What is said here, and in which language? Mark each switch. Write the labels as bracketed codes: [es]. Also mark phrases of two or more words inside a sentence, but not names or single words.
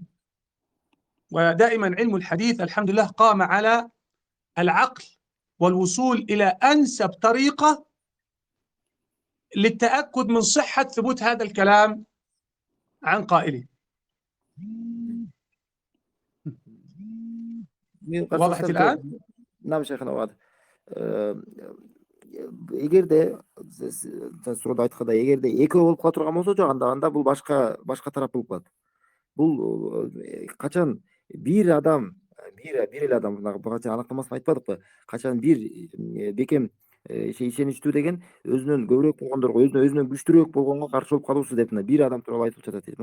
[ar] ودائما علم الحديث الحمد لله قام على العقل والوصول إلى أنسب طريقة للتأكد من صحة ثبوت هذا الكلام عن قائله. وضحت الآن؟ نعم شيخنا واضح. [ky] эгерде суроодо айткандай эгерде экөө болуп кала турган болсо жок, анда бул башка тарап болуп калат. Бул качан бир адам бир эле адам, буга аныктамасын айтпадыкпы, качан бир бекем ишеничтүү деген өзүнөн көбүрөөк болгондорго, өзүнөн күчтүүрөөк болгонго каршы болуп калуусу деп мына бир адам тууралуу айтылып жатат дейт.